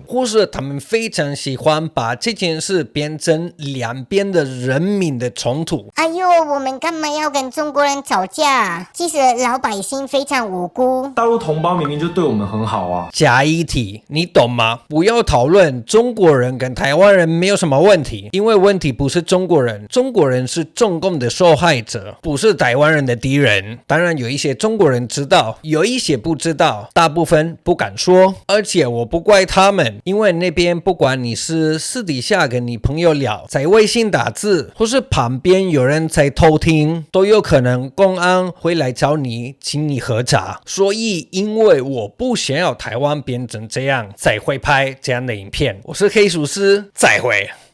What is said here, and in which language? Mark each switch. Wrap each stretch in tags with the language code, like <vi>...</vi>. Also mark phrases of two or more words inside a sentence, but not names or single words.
<zh>或是他們非常喜歡把這件事變成兩邊的人民的衝突。哎呦，我們幹嘛要跟中國人吵架？其實老百姓非常無辜。大陸同胞明明就對我們很好啊。假議題，你懂嗎？不要討論中國人跟台灣人沒有什麼問題，因為問題不是中國人，中國人是中共的受害者，不是台灣人的敵人。當然有一些中國人知道，有一些不知道，大部分不敢說。而且我不怪他們，因為那邊不管你是私底下跟你朋友聊，在微信打字，或是旁邊有人在偷聽，都有可能公安會來找你，請你喝茶。所以因為我不想要台灣變成這樣，才會拍這樣的影片。我是黑廚師，再會。</zh>